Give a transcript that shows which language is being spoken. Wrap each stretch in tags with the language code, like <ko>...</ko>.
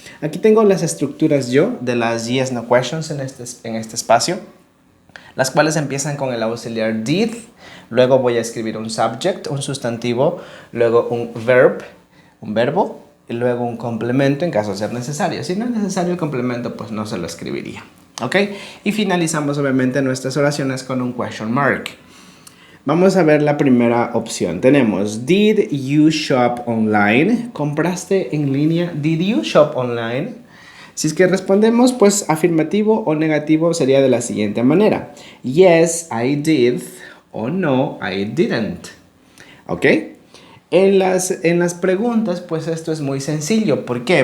<es>Aquí tengo las estructuras yo de las</es> <en>yes, no questions</en> <es>en este espacio, las cuales empiezan con el auxiliar did, luego voy a escribir un subject, un sustantivo, luego un verbo, y luego un complemento en caso de ser necesario. Si no es necesario el complemento, pues no se lo escribiría. ¿Ok? Y finalizamos obviamente nuestras oraciones con un question mark. Vamos a ver la primera opción. Tenemos,</es> <en>did you shop online?</en> <es>¿Compraste en línea?</es> <en>Did you shop online?</en> <es>Si es que respondemos, pues afirmativo o negativo sería de la siguiente manera.</es> <en>Yes, I did. O no, I didn't. ¿Ok?</en> <es>En las preguntas, pues esto es muy sencillo. ¿Por qué?</es>